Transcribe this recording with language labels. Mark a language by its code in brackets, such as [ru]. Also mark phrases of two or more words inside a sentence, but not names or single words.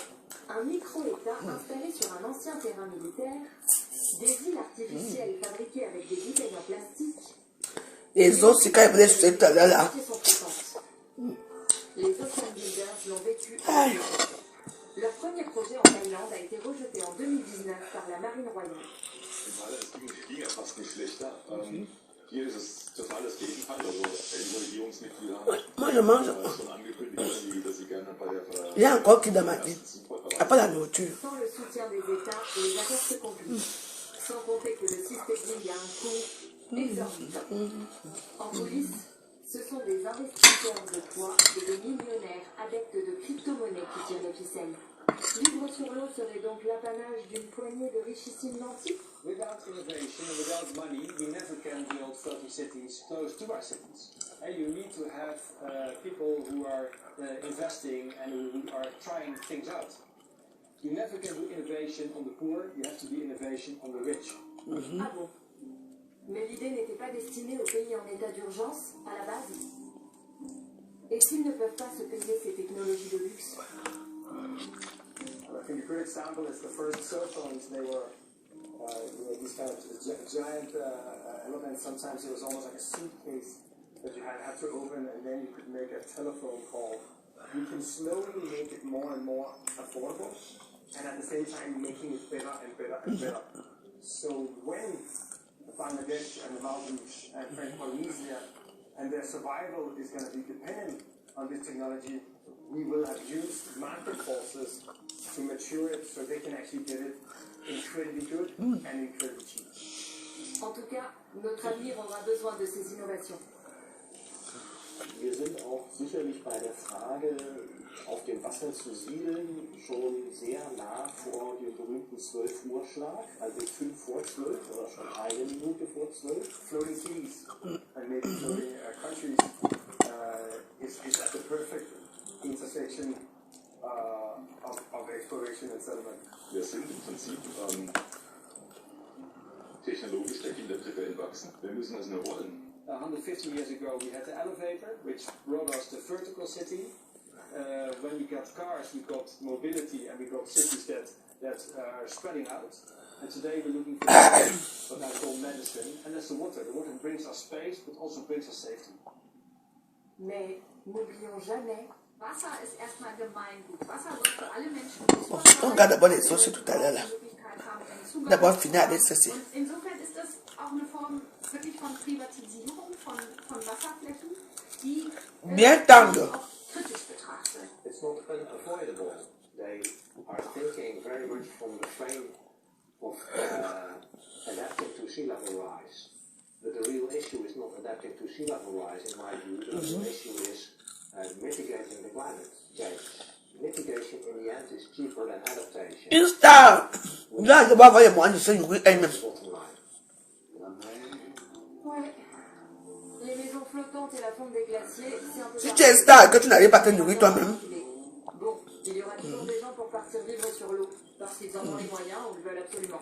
[fr] Un micro-État installé sur un ancien terrain militaire, des îles artificielles fabriquées avec des bouteilles en plastique. Les autres, c'est quand ils voulaient sucer tout à l'heure là. Les Ocean Builders l'ont vécu. Aïe. Leur premier projet en Thaïlande a été rejeté en 2019 par la Marine royale. [de] Es ging ja fast nicht schlechter. Hier ist es total das Gegenteil. Also die Regierungsmitglieder [fr] Moi, je mange. [de] haben schon angekündigt, dass sie gerne bei der [fr] Il y a encore qui dans ma tête. Après la nourriture. Sans le soutien des États, les affaires se compliquent. Sans compter que le seasteading a un coût exorbitant. En coulisses, ce sont des investisseurs de poids et des millionnaires adeptes de crypto-monnaies qui tirent les ficelles. Vivre sur l'eau serait donc l'apanage d'une poignée de richissimes lentilles. [en] Without innovation and without money, we never can build floating cities close to our cities. And you need to have people who are investing and who are trying things out. You never can do innovation on the poor, you have to do innovation on the rich. [fr] Ah bon? Mais l'idée n'était pas destinée aux pays en état d'urgence, à la base? Et s'ils ne peuvent pas se payer ces technologies de luxe? [en] I think a good example is the first cell phones. They were these kind of giant elements. Sometimes it was almost like a suitcase that you had to open, and then you could make a telephone call. You can slowly make it more and more affordable, and at the same time making it better and better and better. So when Bangladesh and the Maldives and French Polynesia and their survival is going to be dependent on this technology, we will have used market forces to mature it so they can actually get it incredibly good and incredibly cheap. [fr] En tout cas, notre avenir aura besoin de ces innovations. [de] Wir sind auch sicherlich bei der Frage, auf dem Wasser zu siedeln, schon sehr nah vor dem berühmten 12-Uhr-Schlag, also 5 vor 12 oder schon 1 Minute vor 12. [en] Floating cities and maybe floating countries is at the perfect intersection of exploration and settlement. [de] Wir sind im Prinzip technologisch der Kindertritte entwachsen. Wir müssen das nur wollen. [en] 150 years ago we had the elevator, which brought us the vertical city. When we got cars, we got mobility, and we got cities that are spreading out. And today we're looking for what I call medicine, and that's the water. The water brings us space, but also brings us safety. [fr] Mais n'oublions jamais, [de] Wasser ist erstmal Gemeingut. Wasser soll für alle Menschen [fr] On regarde d'abord les sources tout à l'heure là. D'abord finir avec ceci. [de] Und insofern ist das auch eine Form wirklich von Privatisierung von Wasserflächen, die [fr] Bien tendre. [de] auch kritisch betrachtet. [en] It's not unavoidable. They are thinking very much from the frame of adapting to sea level rise. But the real issue is not adapting to sea level rise, in my view. The real issue is mitigating the climate change. Mitigation in the end is cheaper than adaptation. [fr] Insta. Là, je vais envoyer moi, je sais, oui, elle-même. ouais, les maisons flottantes et la fonte des glaciers, c'est un peu... Si tu es star, que tu n'arrives pas à te nourrir toi-même. Bon, il y aura toujours des gens pour partir vivre sur l'eau, parce qu'ils en ont les moyens ou le veulent absolument.